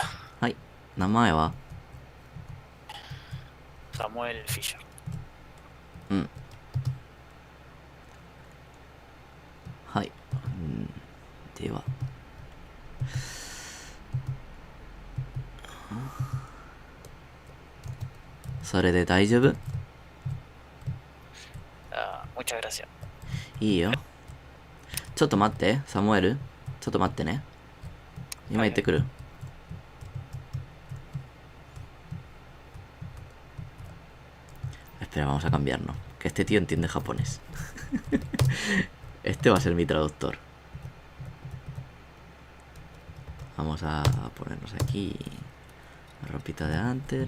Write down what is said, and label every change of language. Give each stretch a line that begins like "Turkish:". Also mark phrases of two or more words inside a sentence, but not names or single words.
Japanese: はい。名前は？ Samuel Fisher. うん。はい。では。それで大丈夫？
Spanish: Muchas gracias.
Japanese: いいよ。ちょっと待って、サムエル。ちょっと待ってね。今行ってくる。
Spanish: Espera, vamos a cambiarnos. Que este tío entiende japonés. Este va a ser mi traductor. Vamos a ponernos aquí la ropita de antes.